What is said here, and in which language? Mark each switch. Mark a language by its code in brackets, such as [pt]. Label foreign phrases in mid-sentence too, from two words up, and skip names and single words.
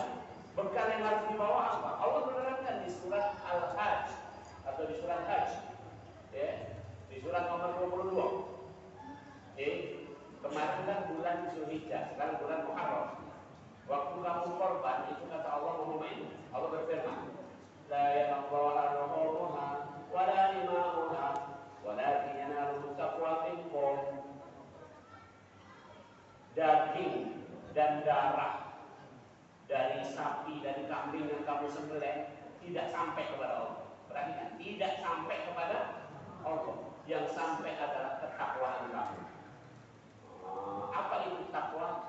[id] Bekal yang harus dibawa apa? Allah menerangkan di surat Al-Hajj atau di surat Hajj, ya, di surat nomor 22. Kemarin kan bulan Zulhijjah, sekarang bulan Muharram. Waktu kamu korban itu kata Allah ini. Allah berfirman, [ar] لا يقول روحها ولا دماؤها ولكن ينال تقوى منكم. [id] Daging dan darah dari sapi, dari kambing yang kamu sembelih tidak sampai kepada Allah. Perhatikan, tidak sampai kepada Allah. Yang sampai adalah ketakwaan kamu. Apa itu takwa?